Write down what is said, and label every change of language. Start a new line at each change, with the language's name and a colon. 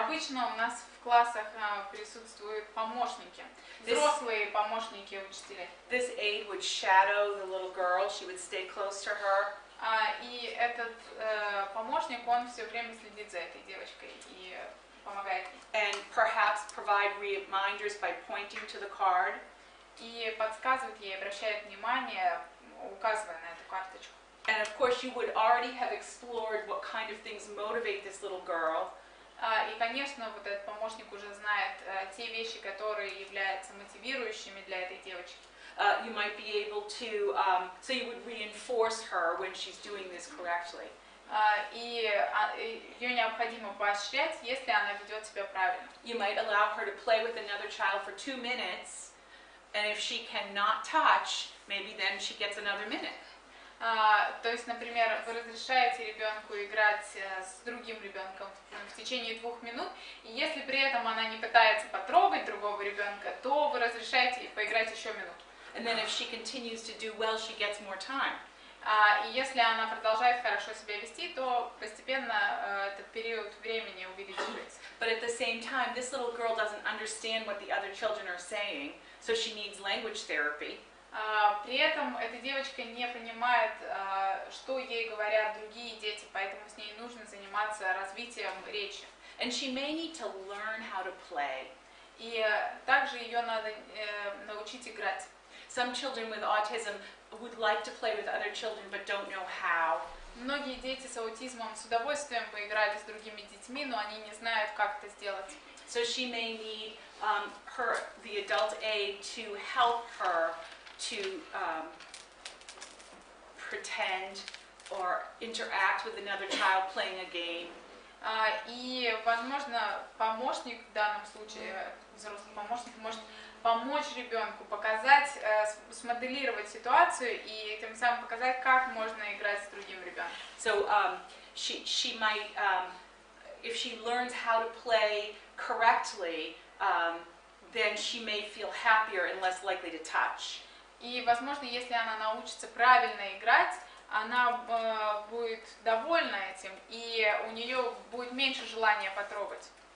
Russian: Обычно у нас в классах присутствуют помощники, взрослые помощники учителей.
English: This aide would shadow the little girl. She would stay close to her.
Russian: И этот помощник, он все время следит за этой девочкой и помогает.
English: And perhaps provide reminders by pointing to the card.
Russian: И подсказывает ей, обращает внимание, указывая на эту карточку.
English: And of course, you would already have explored what kind of things motivate this little girl.
Russian: И, конечно, вот этот помощник уже знает те вещи, которые являются мотивирующими для этой девочки.
English: You might be able to, so you would reinforce her when she's doing this correctly.
Russian: И ее необходимо поощрять, если она ведет себя правильно.
English: You might allow her to play with another child for 2 minutes, and if she cannot touch, maybe then she gets another minute.
Russian: То есть, например, вы разрешаете ребенку играть с другим ребенком в течение 2 минут, и если при этом она не пытается потрогать другого ребенка, то вы разрешаете ей поиграть еще минуту.
English: And then if she continues to do well, she gets more time.
Russian: И если она продолжает хорошо себя вести, то постепенно этот период времени увеличивается.
English: But at the same time, this little girl doesn't understand what the other children are saying, so she needs language therapy.
Russian: При этом эта девочка не понимает, что ей говорят другие дети, поэтому с ней нужно заниматься развитием речи.
English: And she may need to learn how to play.
Russian: И также ее надо научить играть.
English: Some children with autism would like to play with other children but don't know how.
Russian: Многие дети с аутизмом с удовольствием поиграли с другими детьми, но они не знают, как это сделать.
English: So she may need the adult aide to help her to pretend or interact with another child playing a game.
Russian: И, возможно, помощник в данном случае, взрослый помощник, может помочь ребенку, показать, смоделировать ситуацию и тем самым показать, как можно играть с другим ребенком.
English: So she might, if she learns how to play correctly, then she may feel happier and less likely to touch.
Russian: И, возможно, если она научится правильно играть, она будет довольна этим, и у нее будет меньше желания потрогать.